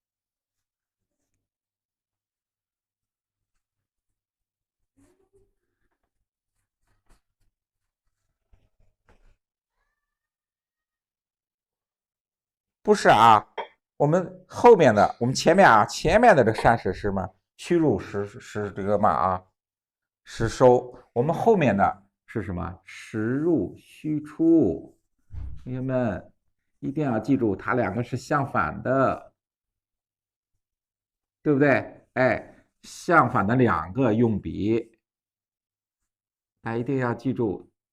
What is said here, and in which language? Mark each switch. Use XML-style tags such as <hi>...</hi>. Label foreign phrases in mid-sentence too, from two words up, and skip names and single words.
<zh>不是啊，我们后面的，我们前面啊，前面的这个山石是什么？虚入实这个嘛啊，实收。我们后面的是什麼？ 實入虛出。同學們一定要記住，它兩個是相反的，對不對？哎，相反的兩個用筆，大家一定要記住。</zh>